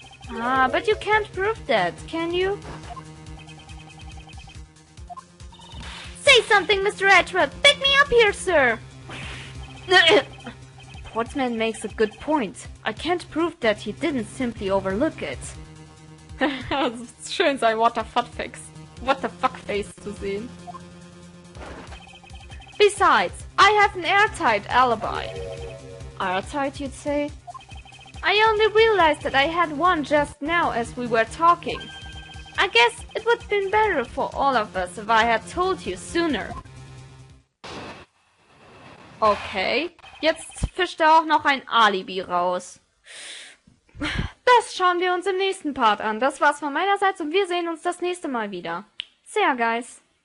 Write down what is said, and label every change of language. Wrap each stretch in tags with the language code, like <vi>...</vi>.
<en>Ah, but you can't prove that, can you? Say something, Mr. Edgeworth! Back me up here, sir! Portsman makes a good point. I can't prove that he didn't simply overlook it.</en> <de>Es ist schön, sein</de> <en>What the fuck face</en> <de>zu sehen.</de> <en>Besides, I have an airtight alibi. Airtight, you'd say? I only realized that I had one just now as we were talking. I guess it would have been better for all of us if I had told you sooner.</en> <de>Okay, jetzt fischt er auch noch ein Alibi raus. Das schauen wir uns im nächsten Part an. Das war's von meinerseits und wir sehen uns das nächste Mal wieder.</de> <en>See ya, guys.</en>